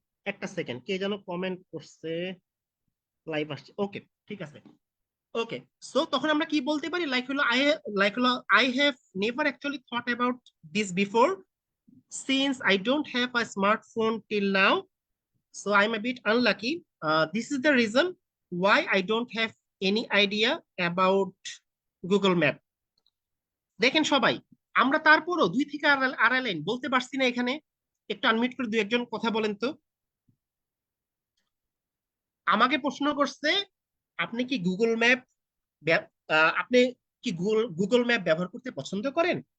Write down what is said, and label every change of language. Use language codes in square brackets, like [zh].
[bn] একটা সেকেন্ড, কে যেন কমেন্ট করছে, লাইভ আসছে। ওকে, ঠিক আছে। [en] okay, so [bn] তখন আমরা কি বলতে পারি, [en] Like হলো I have never actually thought about this before, since I don't have a smartphone till now, so I'm a bit unlucky. This is the reason why I don't have any idea about Google Map. [bn] দেখেন সবাই, আমরা তারপরও 2 থেকে আড়াই line বলতে পারছি না এখানে। একটু আনমিউট করে দু একজন কথা বলেন তো। আমাকে প্রশ্ন করছে, আপনি কি গুগল ম্যাপ আপনি কি গুগল ম্যাপ ব্যবহার করতে পছন্দ করেন?